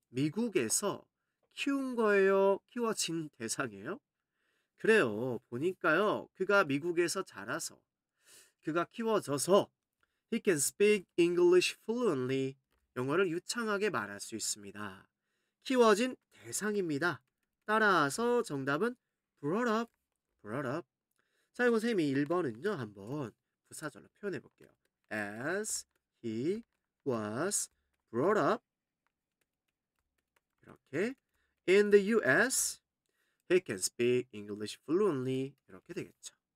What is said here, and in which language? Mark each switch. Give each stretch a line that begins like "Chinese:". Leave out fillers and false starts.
Korean: 미국에서 키운 거예요? 키워진 대상이에요? 그래요. 보니까요. 그가 미국에서 자라서 그가 키워져서
English: he can speak English fluently.
Korean: 영어를 유창하게 말할 수 있습니다. 키워진 대상입니다. 따라서 정답은
English: brought up, brought up.
Korean: 자, 이거 쌤이 1번은요. 한번 부사절로 표현해 볼게요.
English: As he was brought up 이렇게 in the US, he can speak English fluently
Korean: 이렇게 되겠죠.